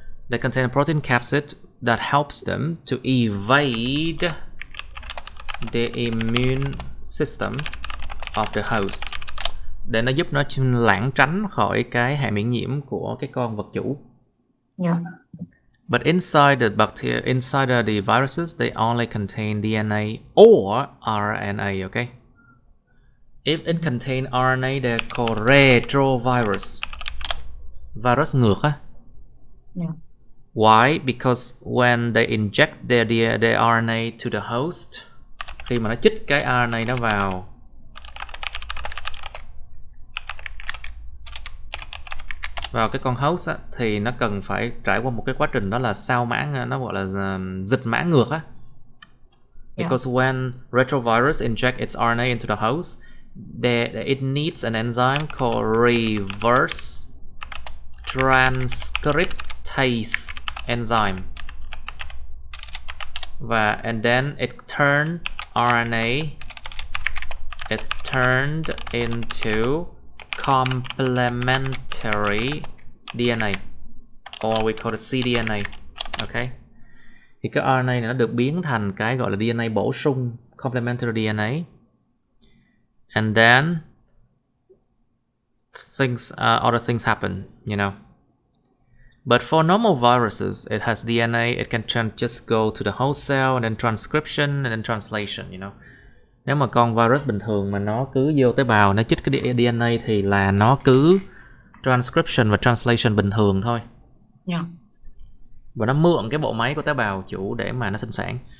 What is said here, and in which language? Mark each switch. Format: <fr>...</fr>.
<en>They contain a protein capsid that helps them to evade the immune system of the host,</en> <vi>để nó giúp nó lảng tránh khỏi cái hệ miễn nhiễm của cái con vật chủ.</vi> <en>Yeah. But inside the viruses, they only contain DNA or RNA, okay? If it contain RNA, they're called retrovirus.</en> <vi>Virus ngược á.</vi> <en>Yeah. Why? Because when they inject their RNA to the host,</en> <vi>khi mà nó chích cái RNA nó vào cái con host á, thì nó cần phải trải qua một cái quá trình đó là sao mãn, nó gọi là dịch mã ngược á.</vi> <en>Because when retrovirus inject its RNA into the host, it needs an enzyme called reverse transcriptase enzyme. And then it turned RNA, it's turned into complementary DNA, or we call it cDNA, okay?</en> <vi>Thì cái RNA này nó được biến thành cái gọi là DNA bổ sung, complementary DNA.</vi> <en>And then other things happen, you know. But for normal viruses, it has DNA, it can just go to the host cell and then transcription and then translation, you know.</en> <vi>Nếu mà con virus bình thường mà nó cứ vô tế bào, nó chích cái DNA thì là nó cứ transcription và translation bình thường thôi.</vi> <en>Yeah.</en> <vi>Và nó mượn cái bộ máy của tế bào chủ để mà nó sinh sản.</vi>